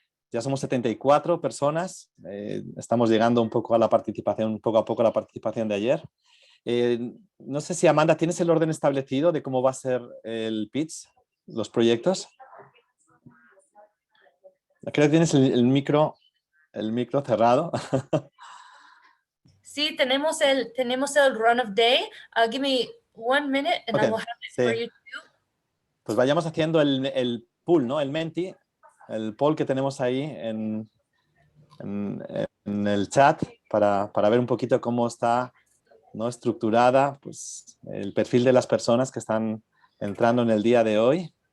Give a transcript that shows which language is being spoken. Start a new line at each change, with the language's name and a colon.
Spanish: Ya somos 74 personas, estamos llegando un poco a la participación, poco a poco a la participación de ayer. No sé si, Amanda, ¿tienes el orden establecido de cómo va a ser el pitch, los proyectos? Creo que tienes el micro cerrado. Sí, tenemos el run of day.
English: Give me 1 minute and I will have it for you too.
Spanish: Pues vayamos haciendo el pool, ¿no? El Menti, el poll que tenemos ahí en el chat para ver un poquito cómo está, ¿no?, estructurada, pues, el perfil de las personas que están entrando en el día de hoy.